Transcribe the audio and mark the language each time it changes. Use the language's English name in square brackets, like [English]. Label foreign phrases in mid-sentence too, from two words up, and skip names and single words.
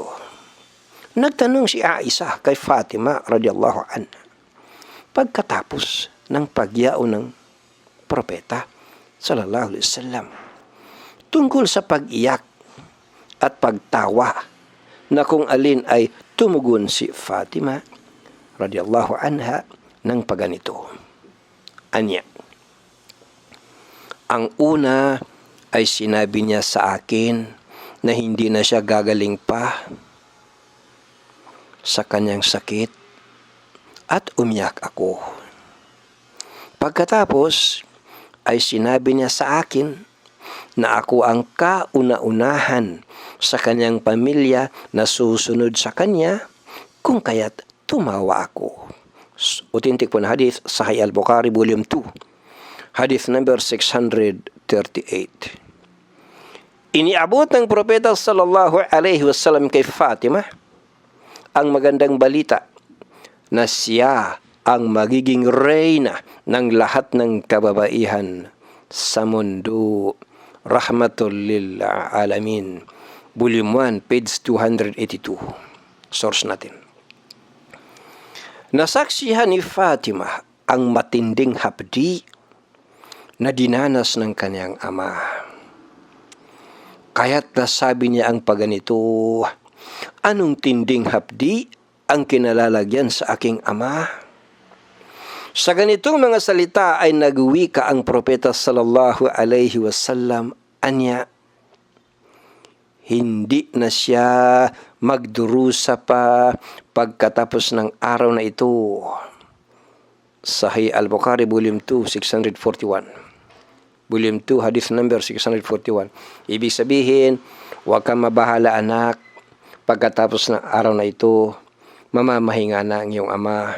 [Filipino] Nagtanong si Aisha kay Fatima [Arabic] رضي الله عنها [Filipino] pagkatapos ng pagyao ng propeta [Arabic] صلى الله عليه وسلم [Filipino] tungkol sa pag-iyak at pagtawa na kung alin ay tumugon si Fatima [Arabic] رضي الله عنها [Filipino] ng paganito. Anya, ang una ay sinabi niya sa akin na hindi na siya gagaling pa sa kanyang sakit at umiyak ako. Pagkatapos ay sinabi niya sa akin na ako ang kauna-unahan sa kanyang pamilya na susunod sa kanya, kung kaya't tumawa ako. Authentic po na hadith, Sahih al-Bukhari, Volume 2, hadith number 638. Iniabot ng propeta [Arabic] صلى الله عليه وسلم [Filipino] kay Fatima ang magandang balita na siya ang magiging reyna ng lahat ng kababaihan sa mundo. [English] Rahmatul lil alamin. Volume 1, page 282. [Filipino] Source natin. Nasaksihan ni Fatima ang matinding hapdi na dinanas ng kanyang ama. Kaya't nasabi niya ang paganito, anong tinding hapdi ang kinalalagyan sa aking ama? Sa ganitong mga salita ay nagwika ang propeta [Arabic] صلى الله عليه وسلم, [Filipino] anya, hindi na siya magdurusa pa pagkatapos ng araw na ito Sahih Al-Bukhari, Volume 2, 641. [English] Volume 2, hadith number 641. [Filipino] Ibig sabihin, huwag kang mabahala anak, pagkatapos ng araw na ito, mamamahinga na ang iyong ama.